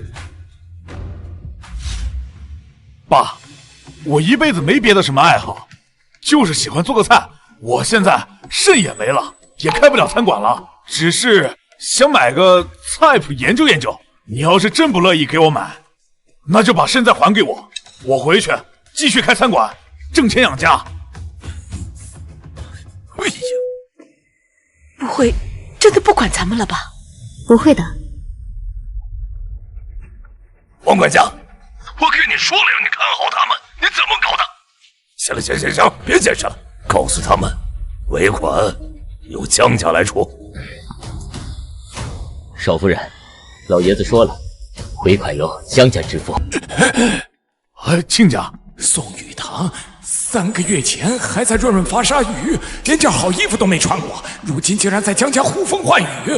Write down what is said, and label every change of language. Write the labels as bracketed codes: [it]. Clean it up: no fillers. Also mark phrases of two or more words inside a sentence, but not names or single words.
[zh] 爸，我一輩子沒別的什麼愛好，就是喜歡做個菜。我現在腎也沒了，也開不了餐館了，只是想買個菜譜研究研究。你要是真不樂意給我買，那就把腎再還給我，我回去繼續開餐館，掙錢養家。哎呀，不會真的不管咱們了吧？不會的。王管家，我跟你說了让你看好他們，你怎麼搞的？行了，行，別解釋了，告訴他們，尾款由江家來出。少夫人，老爺子說了，尾款由江家支付。親家，宋雨堂3個月前還在潤發鯊魚，連件好衣服都沒穿過，如今竟然在江家呼風喚雨。